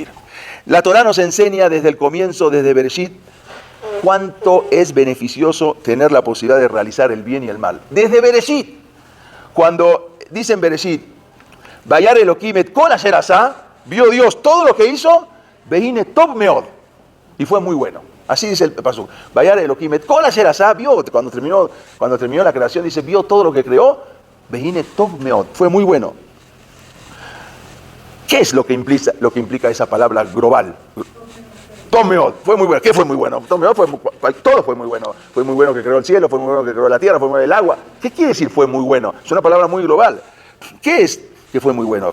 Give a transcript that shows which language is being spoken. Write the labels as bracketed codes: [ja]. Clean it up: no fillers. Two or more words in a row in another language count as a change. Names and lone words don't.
[es] La Torá nos enseña desde el comienzo, desde Bereshit, cuánto es beneficioso tener la posibilidad de realizar el bien y el mal. Desde Bereshit, cuando dicen Bereshit, [he] וירא אלהים את כל אשר עשה, [es] vio Dios todo lo que hizo, [he] והנה טוב מאד, [es] y fue muy bueno. Así dice el pasuk. [he] וירא אלהים את כל אשר עשה, [es] vio, cuando terminó la creación, dice, vio todo lo que creó, [he] והנה טוב מאד, [es] fue muy bueno. ¿Qué es lo que implica esa palabra global? Tomeot, fue muy bueno. ¿Qué fue muy bueno? Tomeot todo fue muy bueno. Fue muy bueno que creó el cielo, fue muy bueno que creó la tierra, fue muy bueno el agua. ¿Qué quiere decir fue muy bueno? Es una palabra muy global. ¿Qué es que fue muy bueno?